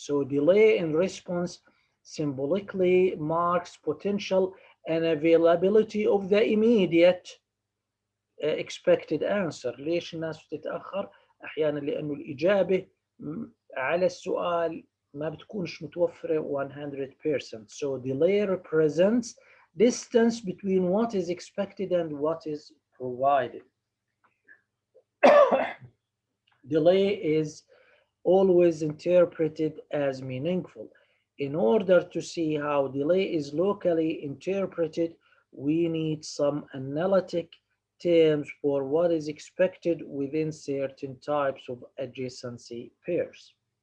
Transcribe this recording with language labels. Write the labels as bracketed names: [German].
[English] So delay in response symbolically marks potential unavailability of the immediate expected answer. [Arabic] ليش الناس بتتأخر؟ أحيانا لأنه الإجابة على السؤال ما بتكونش متوفرة 100%. [English] So delay represents distance between what is expected and what is provided. Delay is always interpreted as meaningful. In order to see how delay is locally interpreted, we need some analytic terms for what is expected within certain types of adjacency pairs.